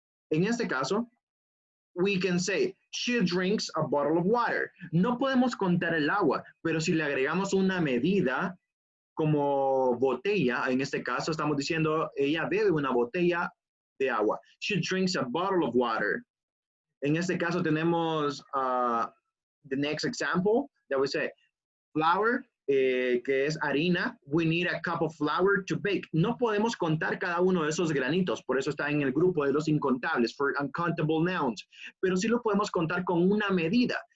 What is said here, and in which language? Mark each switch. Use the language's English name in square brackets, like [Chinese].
[Spanish] En este caso, [English] we can say, she drinks a bottle of water. [Spanish] No podemos contar el agua, pero si le agregamos una medida como botella, en este caso estamos diciendo, ella bebe una botella de agua. [English] She drinks a bottle of water. [Spanish] En este caso tenemos [English] the next example that we say, flour, [Spanish] que es harina. [English] We need a cup of flour to bake. [Spanish] No podemos contar cada uno de esos granitos, por eso está en el grupo de los incontables, [English] for uncountable nouns, [Spanish] pero sí lo podemos contar con una medida.